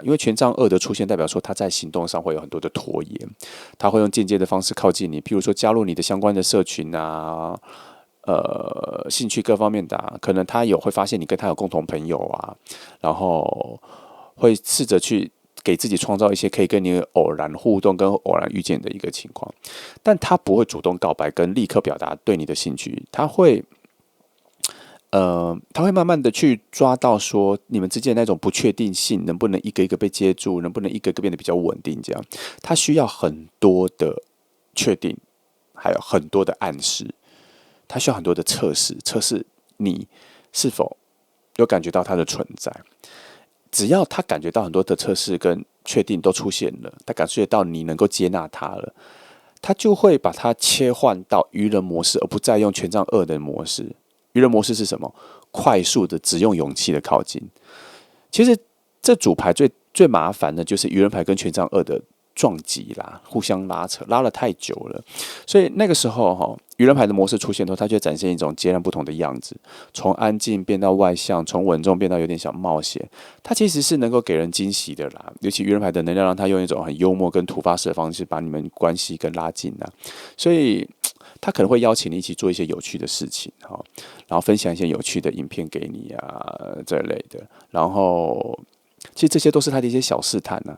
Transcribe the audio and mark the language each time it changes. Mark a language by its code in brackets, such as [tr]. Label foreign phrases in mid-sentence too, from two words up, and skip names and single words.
[zh] 因為權杖2的出現代表說他在行動上會有很多的拖延，他會用間接的方式靠近你，譬如說加入你的相關的社群啊，興趣各方面的可能他會發現你跟他有共同朋友啊，然後會試着去給自己創造一些可以跟你偶然互動跟偶然遇見的一個情況，但他不會主動告白跟立刻表達對你的興趣，他會慢慢的去抓到說你們之間的那種不確定性能不能一個一個被接住，能不能一個一個變得比較穩定，這樣他需要很多的確定，還有很多的暗示，他需要很多的測試你是否有感覺到他的存在。只要他感覺到很多的測試跟確定都出現了，他感覺到你能夠接納他了，他就會把它切換到愚人模式，而不再用權杖2的模式。愚人模式是什麼？快速的只用勇氣的靠近。其實這組牌最麻煩的就是愚人牌跟權杖2的撞擊啦，互相拉扯，拉了太久了。所以那個時候愚人牌的模式出現後，它就會展現一種截然不同的樣子，從安靜變到外向，從穩重變到有點小冒險。它其實是能夠給人驚喜的啦，尤其愚人牌的能量讓它用一種很幽默跟突發式的方式把你們關係跟拉近啦。所以他可能會邀請你一起做一些有趣的事情，然後分享一些有趣的影片給你啊這類的，然後其實這些都是他的一些小試探呢。